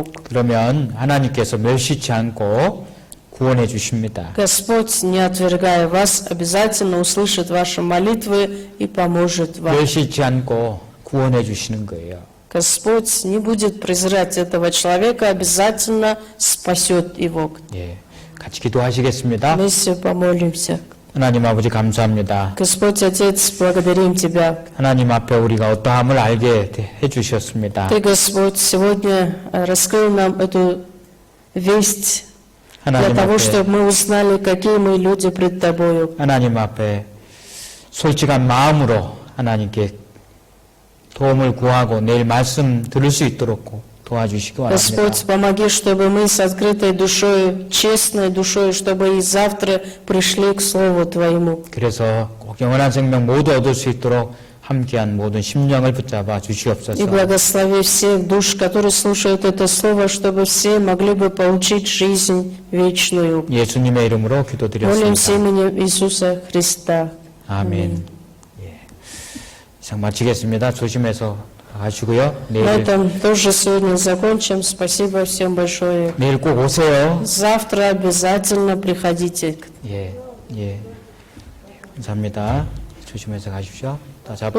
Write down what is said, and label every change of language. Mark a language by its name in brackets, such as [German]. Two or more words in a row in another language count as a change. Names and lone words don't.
[Korean] 그러면 하나님께서 멸시치 않고 구원해 주십니다. [Russian] Господь, не отвергая вас, обязательно услышит ваши молитвы и поможет вам. [Korean] 멸시치 않고 구원해 주시는 거예요. [Russian] Господь не будет презирать этого человека, обязательно спасет его. [Korean] 예, 같이 기도하시겠습니다. [Russian] Мы все помолимся. [Korean] 하나님 아버지 감사합니다. [Russian] Господь Отец, благодарим Тебя. [Korean] 하나님 앞에 우리가 어떠함을 알게 해 주셨습니다. [Russian] Ты, Господь, сегодня раскрыл нам эту весть для [Korean] 하나님 [Russian] того, [Korean] 앞에, [Russian] чтобы мы узнали, какие мы люди пред Тобою. [Korean] 하나님 앞에 솔직한 마음으로 하나님께 도움을 구하고 내일 말씀 들을 수 있도록 도와주시기 바랍니다. [Russian] Господь, помоги, чтобы мы с открытой душой, честной душой, чтобы и завтра пришли к Слову Твоему. [Korean] 그래서 꼭 영원한 생명 모두 얻을 수 있도록 함께한 모든 심령을 붙잡아 [Russian] И [Korean] 주시옵소서. [Russian] благослови всех душ, которые слушают это Слово, чтобы все могли бы получить жизнь вечную. [Korean] 예수님의 이름으로 [Russian] Молимся [Korean] 기도드렸습니다. [Russian] именем Иисуса Христа. [Korean] 아멘. 예. 이상 마치겠습니다. 조심해서 가시고요. [Russian] На [Korean] 내일 [Russian] этом тоже сегодня закончим. Спасибо всем большое. [Korean] 내일 꼭 오세요. [Russian] Завтра обязательно приходите. [Korean] 예, 예. 감사합니다. 조심해서 가십시오. 다 잡.